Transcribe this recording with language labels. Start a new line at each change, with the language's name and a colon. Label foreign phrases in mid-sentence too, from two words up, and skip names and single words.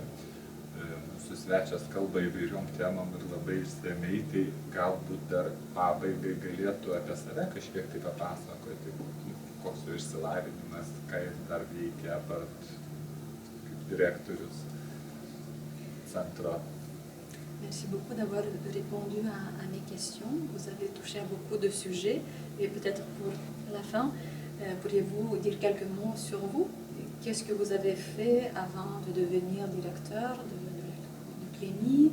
Lithuanian: Mūsų svečias kalba įvairiom temom ir labai išsamiai, tai galbūt dar pabaigai galėtų apie save kažkiek tai papasakoti, koks jo išsilavinimas, ką jis dar veikia, apart kaip direktorius centro.
French: Merci beaucoup d'avoir répondu à mes questions. Vous avez touché à beaucoup de sujets et peut-être pour la fin, pourriez-vous dire quelques mots sur vous? Qu'est-ce que vous avez fait avant de devenir directeur de Clémy?